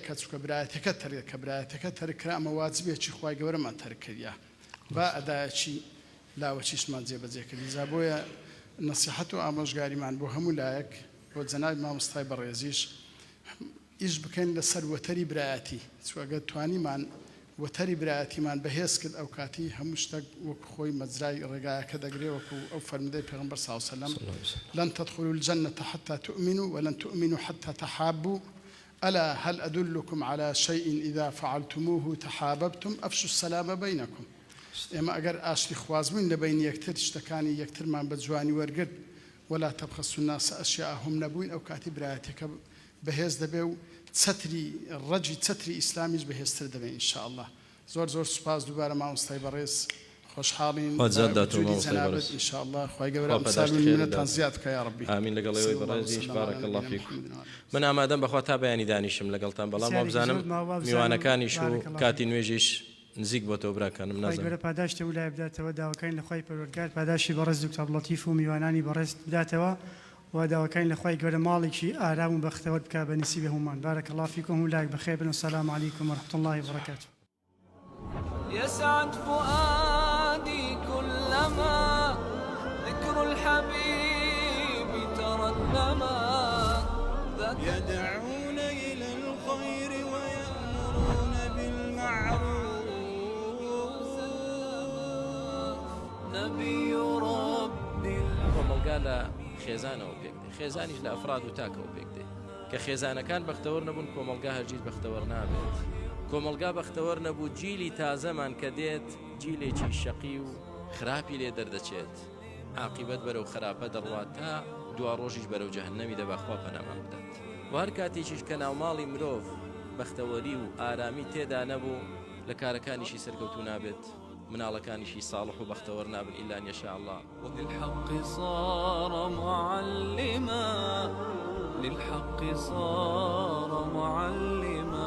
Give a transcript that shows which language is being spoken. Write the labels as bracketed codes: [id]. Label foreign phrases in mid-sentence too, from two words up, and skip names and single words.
[ckb] کە چووکە برایەتەکە تەرێت کە برایەتەکە تەرکرا ئەمە واجبێکی خوای گەورەمان تەرکردیا با ئەدایەکی لاوەچیشمان جێبەجێ کردی جا بۆیە نصیحەت و ئامۆژگاریمان بۆ هەموو لایەک بۆ جەنابی مامۆستای بەڕێزیش ئیش بکەین لەسەر وەتەری برایەتی چوەگە توانیمان وەتەری برایەتیمان بەهێز کرد ئەو کاتی هەموو شتێک وەکو خۆی مەجرای ڕێگایەکە دەگرێ وەکو ئەو فەرمودەی پێغەمبەر صلی [ar] الله علیه وسلم لن تدخلوا الجنة حتى تؤمنوا ولن تؤمنوا حتى تحابوا ألا هل أدلكم على شيء إذا فعلتموه تحاببتم أفشوا السلام بينكم [ckb] ئێمە ئەگەر ئاشتی خوازبووین لە بین یەکتر شتەکانی یەکترمان بە جوانی وەرگرت [ar] ولا تبخسوا الناس أشياءهم [ckb] نەبووین ئەو کاتی برایەتەکە بەهێز دەبێ و چەتری ڕەجی چەتری ئیسلامیش بەهێزتر دەبێ [ar] ئینشاء الله [ckb] زۆر سوپاس دووبارە مامۆستای بەڕێز خۆشحاڵین وجودی جەنابەت [ar] ئینشاء الله [ckb] خوای گەورە ئەمسال منەتان زیاد بکە [ar] یا ربی [ckb] ئامین لەگەڵەوەی بەڕێزیش [ar] بارەک الله فیکم [ckb] من ئامادەم بەخوا تا بەیانی دانیشم لەگەڵتان بەڵام وابزانم میوانەکانیش و کاتی نوێژیش نزیک بۆ تۆ براکانم نازانم گەورە پاداشتە و لای بداتەوە داواکەین لە خوای پەروەردگار پاداشی بەڕێز دکتۆر لەتیف و میوانانی بەڕێز بداتەوە و داواکەین لە خوای گەورە ماڵێکی ئارام و بەختەوەر بکا بە نسیبە هەمومان [ar] بارەک الله فیکم [ckb] و لایک بەخێر بن و [ar] سەلام عەلەیکم ورحمة الله وبركاته يسعد فؤادي كلما ذكر الحبيب ترنما يدعون إلى الخير ويأمرون بالمعروف نبي ربي [ckb] کۆمەڵگا لە خێزانەوە پێک دێ خێزانیش لە ئەفراد و تاکەوە پێک دێ کە خێزانەکان بەختەوەر نەبوون کۆمەڵگا هەرگیز بەختەوەر نابێت کۆمەڵگا بەختەوەر نەبوو جیلی تازەمان کە دێت جیلێکی شەقی و خراپی لێ دەردەچێت عاقیبەت بەرەو خراپە دەڕوات تا دوا ڕۆژیش بەرەو جەهەنەمی دەبا خوا پەنامان بدات و هەر کاتێکیش کە ناوماڵی مرۆڤ بەختەوەری و ئارامی تێدا نەبوو لە کارەکانیشی سەرکەوتوو نابێت مناڵەکانیشی ساڵح و بەختەوەر نابن [ar] إلا أن يشاء الله للحق صار معلما للحق صار معلما